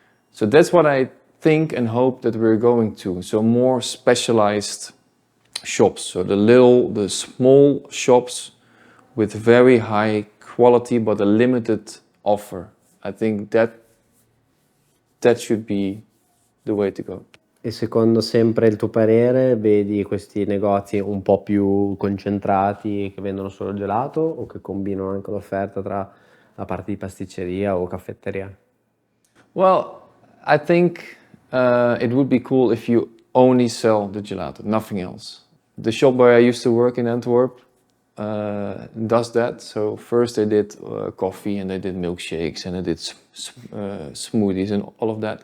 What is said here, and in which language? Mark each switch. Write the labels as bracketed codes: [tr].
[en] So that's what I think and hope that we're going to. So more specialized shops. So the small shops with very high quality but a limited offer. I think that should be the way to go. [it] E secondo sempre il tuo parere, vedi questi negozi un po' più concentrati che vendono solo gelato, o che combinano anche l'offerta tra la parte di pasticceria o caffetteria? [en] Well, I think it would be cool if you only sell the gelato, nothing else. The shop where I used to work in Antwerp does that. So first they did coffee, and they did milkshakes, and they did smoothies and all of that.